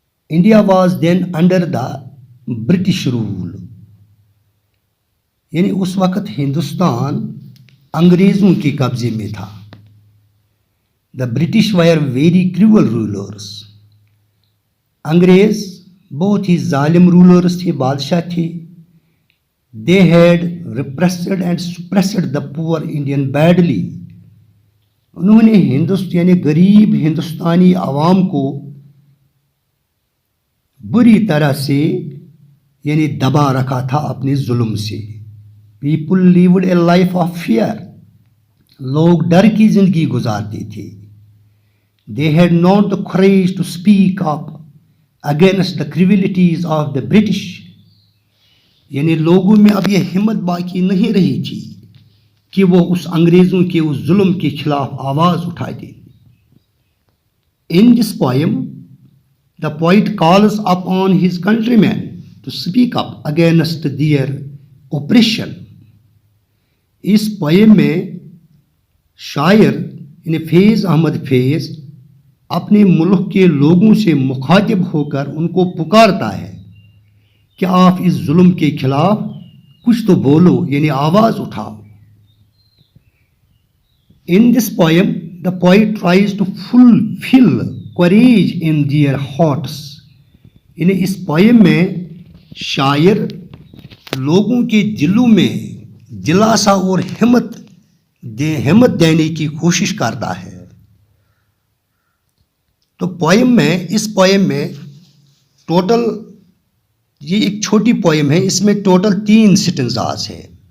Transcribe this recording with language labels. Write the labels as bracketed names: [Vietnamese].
[English] India was then under the British rule, [Urdu] یعنی اس وقت ہندوستان انگریزوں کے قبضے میں تھا. [English] The British were very cruel rulers. [Urdu] انگریز بہت ہی ظالم رولرس تھے، بادشاہ تھے. [English] They had repressed and suppressed the poor Indian badly. [Urdu] انہوں نے یعنی غریب ہندوستانی عوام کو بری طرح سے یعنی دبا رکھا تھا اپنے ظلم سے. [English] People lived a life of fear. [Urdu] لوگ ڈر کی زندگی گزارتے تھے. [English] They had not the courage to speak up against the cruelties of the British. [Urdu] یعنی لوگوں میں اب یہ ہمت باقی نہیں رہی تھی کہ وہ اس انگریزوں کے اس ظلم کے خلاف آواز اٹھا دیں. [English] In this poem the poet calls upon his countrymen to speak up against their oppression. [Urdu] اس poem میں شاعر یعنی فیض احمد فیض اپنے ملک کے لوگوں سے مخاطب ہو کر ان کو پکارتا ہے کہ آپ اس ظلم کے خلاف کچھ تو بولو، یعنی آواز اٹھاؤ. [English] In this poem, the poet tries to fulfill courage in their hearts. [Urdu] یعنی اس پوئم میں شاعر لوگوں کے دلوں میں دلاسا اور ہمت دینے کی کوشش کرتا ہے. تو اس پوئم میں ٹوٹل یہ ایک چھوٹی پوئم ہے، اس میں ٹوٹل 3 سٹنزاز ہیں.